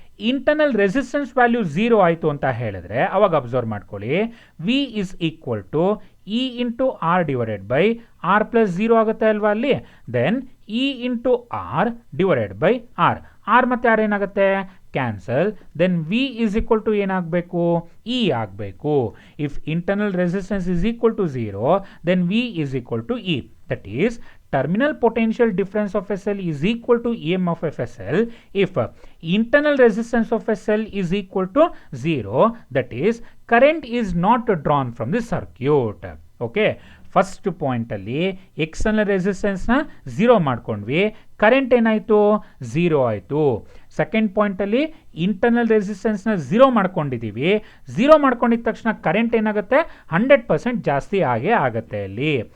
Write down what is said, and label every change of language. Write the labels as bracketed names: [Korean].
[Kannada] Internal resistance value 0 ಆಯಿತು ಅಂತ ಹೇಳಿದ್ರೆ ಅವಾಗ ಅಬ್ಸರ್ವ್ ಮಾಡ್ಕೊಳ್ಳಿ, [English] V is equal to E into R divided by R plus 0 [Kannada] ಆಗುತ್ತೆ ಅಲ್ವಾ ಅಲ್ಲಿ. [English] Then E into R divided by R. [Kannada] R ಮತ್ತು ಆರ್ ಏನಾಗುತ್ತೆ? Cancel. Then we is equal to ಏನಾಗಬೇಕು? ಇ ಆಗಬೇಕು. [English] If internal resistance is equal to 0 then V is equal to E. That is terminal potential difference of a cell is equal to EMF of a cell if internal resistance of a cell is equal to 0, that is current is not drawn from the circuit. [Kannada] Okay, first ಪಾಯಿಂಟಲ್ಲಿ external ರೆಸಿಸ್ಟೆನ್ಸ್ನ 0 ಮಾಡ್ಕೊಂಡ್ವಿ, current ಏನಾಯಿತು? 0 ಆಯಿತು. Second ಪಾಯಿಂಟಲ್ಲಿ internal ರೆಸಿಸ್ಟೆನ್ಸ್ನ 0 ಮಾಡ್ಕೊಂಡಿದ್ದೀವಿ. 0 ಮಾಡ್ಕೊಂಡಿದ್ದ ತಕ್ಷಣ current ಏನಾಗುತ್ತೆ? 100% ಜಾಸ್ತಿ ಆಗೇ ಆಗುತ್ತೆ ಅಲ್ಲಿ.